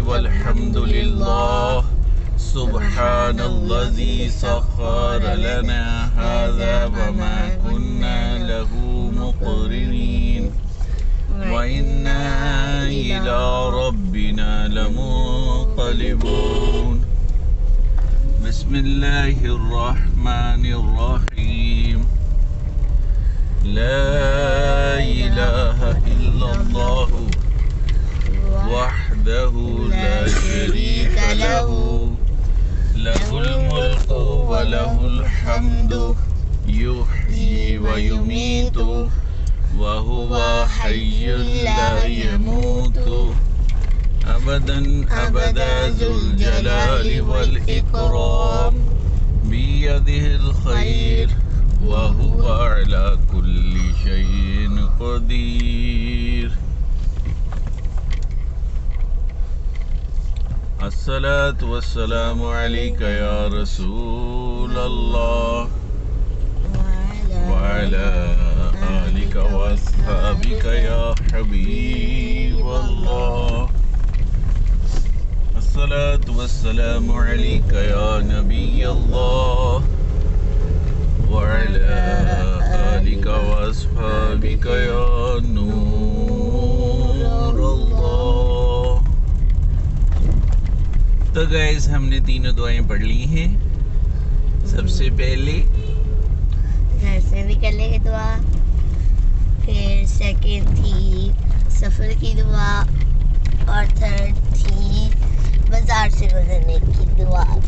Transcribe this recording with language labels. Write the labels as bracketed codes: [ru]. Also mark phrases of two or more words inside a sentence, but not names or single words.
[ar] والحمد لله سبحان الذي سخر لنا هذا وما كنا له مقرنين وإنا إلى ربنا لمنقلبون بسم الله الرحمن الرحيم لا إله إلا الله وحده لا شريك له له الملك وله الحمد يحيي ويميت وهو حي لا يموت أبدا أبدا ذو الجلال والإكرام بي بيده الخير وهو على كل شيء قدير. الصلاة والسلام عليك يا رسول الله وعلى آلك وأصحابك يا حبيب الله. الصلاة والسلام عليك يا نبي الله وعلى آلك وأصحابك يا نور الله. [hi] तो गाइस हमने तीनों दुआएं पढ़ ली हैं। सबसे पहले घर से निकलने की दुआ, फिर सेकंड थी सफ़र की दुआ, और थर्ड थी बाजार से गुजरने की दुआ।